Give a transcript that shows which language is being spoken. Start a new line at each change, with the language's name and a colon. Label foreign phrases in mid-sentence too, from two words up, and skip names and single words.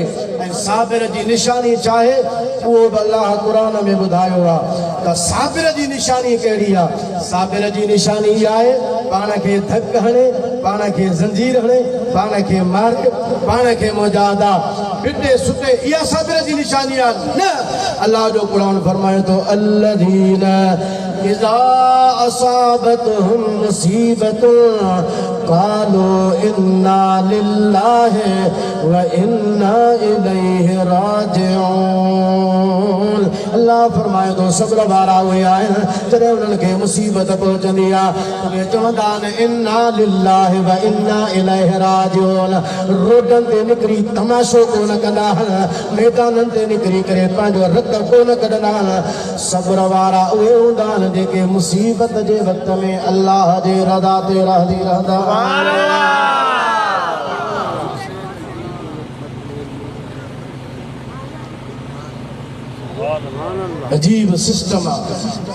Sindhi: ऐं साबिर जी निशानी चाहे उहो बि अल्लाह क़ुरान में ॿुधायो आहे त साबिर जी निशानी कहिड़ी आहे। साबिर जी निशानी इहा आहे पाण खे धक हणे, पाण खे ज़ंजीर हणे, पाण खे मारे, पाण खे मुजादा पिटे सुटे, इहा साबिर जी निशानी आहे न। अल्लाह जो क़ुरान फरमाए थो
Arabic: الذين إذا أصابتهم مصيبة قالوا إنا لله وإنا إليه راجعون.
Sindhi: अल्लाह फरमाए थो सब्र वारा उहे आहिनि जॾहिं उन्हनि खे मुसीबत पहुचंदी आहे उहे चवंदा आहिनि
Arabic: إنا لله وإنا إليه راجعون.
Sindhi: रोडनि ते निकिरी तमाशो कोन कंदा आहिनि, मैदाननि ते निकिरी करे पंहिंजो रत कोन कढंदा आहिनि। सब्र वारा उहे हूंदा आहिनि जेके मुसीबत जे वक़्त में अल्लाह जे रज़ा ते राज़ी रहंदा। अजीब सिस्टम आहे।